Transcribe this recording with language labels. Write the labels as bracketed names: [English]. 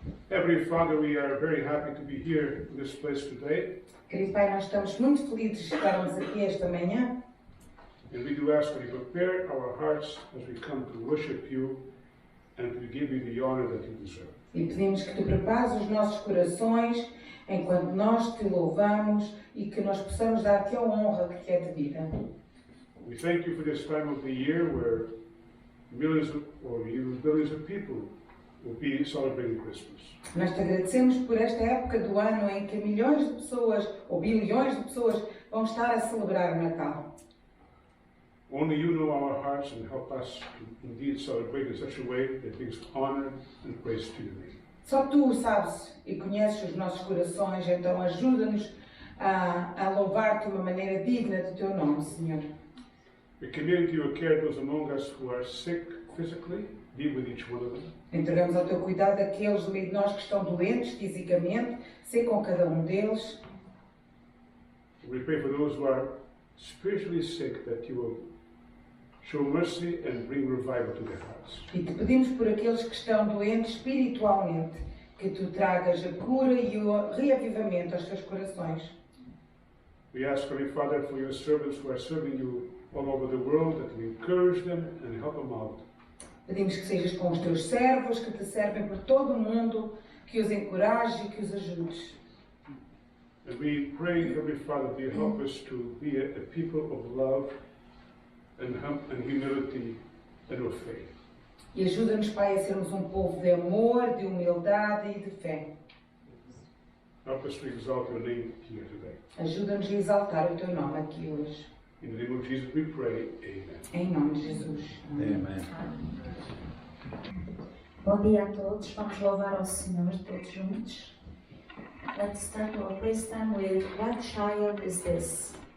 [English] Heavenly Father, we are very happy to be here in this place today. [Portuguese] Querido Pai, nós estamos muito felizes de estarmos aqui esta manhã. [English] And we do ask that you prepare our hearts as we come to worship you and to give you the honor that you deserve. [Portuguese] E pedimos que tu prepares os nossos corações enquanto nós te louvamos e que nós possamos dar-te a honra que te é devida. [English] We thank you for this time of the year where millions or even billions of people will be celebrating Christmas. [Portuguese] Nós te agradecemos por esta época do ano em que milhões de pessoas ou bilhões de pessoas vão estar a celebrar o Natal. [English] Only you know our hearts and help us to indeed celebrate in such a way that brings honor and praise to your name. [Portuguese] Só tu sabes e conheces os nossos corações, então ajuda-nos a louvar-te de uma maneira digna do teu nome, Senhor. [English] We commit to your care those among us who are sick physically. Be with each one of them. [Portuguese] Entregamos ao teu cuidado aqueles do meio de nós que estão doentes fisicamente, sei com cada um deles. [English] We pray for those who are spiritually sick that you will show mercy and bring revival to their hearts. [Portuguese] E te pedimos por aqueles que estão doentes espiritualmente, que tu tragas a cura e o reavivamento aos teus corações. [English] We ask, Holy Father, for your servants who are serving you all over the world, that you encourage them and help them out. [Portuguese] Pedimos que sejas com os teus servos, que te servem por todo o mundo, que os encorajes e que os ajudes. [English] And we pray, Holy Father, that you help us to be a people of love and humility and of faith. [Portuguese] E ajuda-nos, Pai, a sermos um povo de amor, de humildade e de fé. [English] Help us to exalt your name here today. [Portuguese] Ajuda-nos a exaltar o teu nome aqui hoje. [English] In the name of Jesus we pray, amen. [Portuguese] Em nome de Jesus. Amém. Bom dia a todos, vamos louvar ao Senhor todos juntos. [English] Let's start our praise time with What Child Is This?